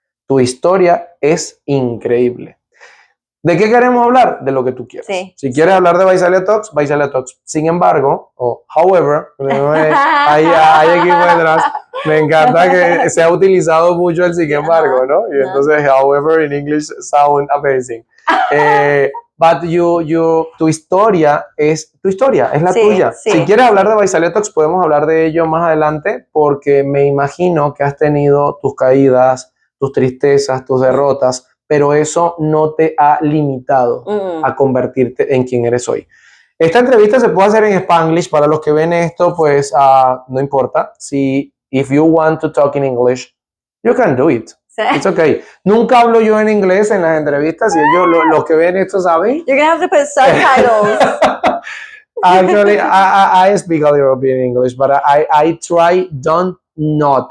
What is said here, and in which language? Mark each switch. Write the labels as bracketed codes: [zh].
[es] Tu historia es increíble. ¿De qué queremos hablar? De lo que tú quieras. Sí. Si quieres hablar de Visalia Talks, Visalia Talks. Sin embargo, o however, hay equipo detrás. Me encanta que se ha utilizado mucho el sin embargo, ¿no? Y entonces, [en] however, in English sound amazing. [es] But tu historia es la tuya. Sí. Si quieres hablar de Visalia Talks, podemos hablar de ello más adelante, porque me imagino que has tenido tus caídas, tus tristezas, tus derrotas, pero eso no te ha limitado a convertirte en quien eres hoy. Esta entrevista se puede hacer en Spanglish. Para los que ven esto, pues no importa. [en] If you want to talk in English, you can do it. [es] Sí. [en] It's okay. [es] Nunca hablo yo en inglés en las entrevistas y ellos, los que ven esto, saben. [en] You're gonna have to put subtitles. Actually, I speak a little bit in English, but I try not.